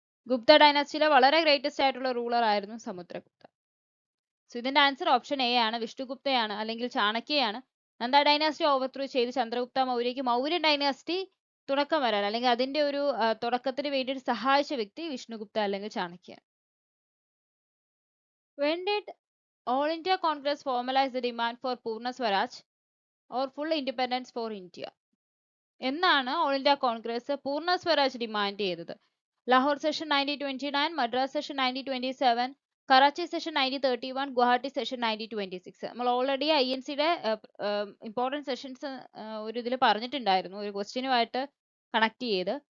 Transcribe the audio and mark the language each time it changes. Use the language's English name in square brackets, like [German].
[Malayalam] ഗുപ്ത ഡൈനാസ്റ്റിയിലെ വളരെ ഗ്രേറ്റസ്റ്റ് ആയിട്ടുള്ള റൂളർ ആയിരുന്നു സമുദ്രഗുപ്ത. സോ ഇതിന്റെ ആൻസർ ഓപ്ഷൻ എ ആണ്. വിഷ്ണുഗുപ്തയാണ് അല്ലെങ്കിൽ ചാണക്യയാണ് നന്ദ ഡൈനാസ്റ്റി ഓവർത്രൂ ചെയ്ത് ചന്ദ്രഗുപ്ത മൗര്യക്ക് മൗര്യൻ ഡൈനാസ്റ്റി തുടക്കം വരാൻ, അല്ലെങ്കിൽ അതിന്റെ ഒരു തുടക്കത്തിന് വേണ്ടിയിട്ട് സഹായിച്ച വ്യക്തി വിഷ്ണുഗുപ്ത അല്ലെങ്കിൽ Chanakya. [English] When did All India Congress formalize the demand for Purna Swaraj or full independence for India? [Malayalam] എന്നാണ് ഓൾ ഇന്ത്യ കോൺഗ്രസ് പൂർണ്ണ സ്വരാജ് ഡിമാൻഡ് ചെയ്തത്? Lahore session 1929, Madras session 1927, Karachi session 1931, Guwahati session 1926. നമ്മൾ ഓൾറെഡി INCയുടെ ഇമ്പോർട്ടൻറ്റ് സെഷൻസ് ഒരു ഇതിൽ പറഞ്ഞിട്ടുണ്ടായിരുന്നു, ഒരു ക്വസ്റ്റ്യനുമായിട്ട് കണക്ട് ചെയ്ത്.